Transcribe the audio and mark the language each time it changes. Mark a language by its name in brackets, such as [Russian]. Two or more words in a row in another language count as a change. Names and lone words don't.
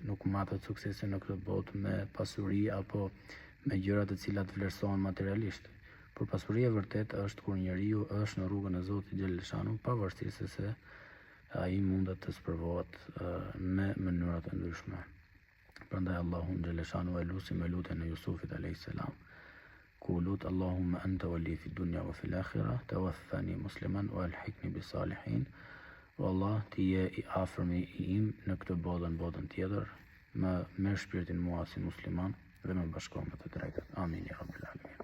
[Albanian] Nuk matet suksesi në këtë botë me pasuri apo me gjëra të cilat vlerësohen materialisht. Por pasuria e vërtet është kur njeriu është në rrugën e Zotit Gjeleshanu, pavarësisht se ai mundet të sprovohet me mënyra të ndryshme. Prandaj Allahun Gjeleshanu e lutim me lutjen e Jusufit [Arabic] عليه السلام, [Albanian] ku lut [Arabic] اللهم أنت وليي في الدنيا وفي الآخرة توفني مسلما وألحقني بالصالحين. [Albanian] O Allah, ti je i afërmi im në këtë botën tjetër, më merr shpirtin mua si musliman dhe më bashko me të drejtat. [Arabic] آمين يا رب العالمين.